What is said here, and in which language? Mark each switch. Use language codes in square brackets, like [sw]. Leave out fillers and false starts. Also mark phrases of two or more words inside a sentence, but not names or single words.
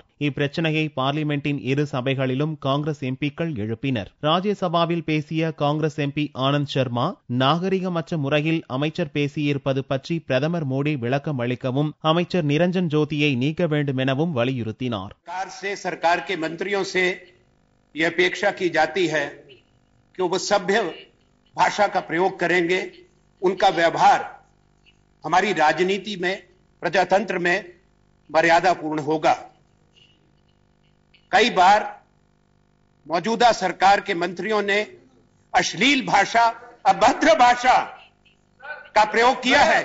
[ta] இப்பிரச்சனையை பார்லிமெண்டின் இரு சபைகளிலும் காங்கிரஸ் எம்பிக்கள் எழுப்பினர். ராஜ்யசபாவில் பேசிய காங்கிரஸ் MP ஆனந்த் சர்மா நாகரிகமற்ற முறையில் அமைச்சர் பேசியிருப்பது பற்றி பிரதமர் மோடி விளக்கம் அளிக்கவும் அமைச்சர் நிரஞ்சன் ஜோதியை நீக்க வேண்டும் எனவும் வலியுறுத்தினார். [hi] सरकार के मंत्रियों से यह अपेक्षा की जाती है कि वो सभ्य भाषा का प्रयोग करेंगे, उनका व्यवहार हमारी राजनीति में, प्रजातंत्र में मर्यादापूर्ण होगा. कई बार मौजूदा सरकार के मंत्रियों ने अश्लील भाषा, अभद्र भाषा का प्रयोग किया है.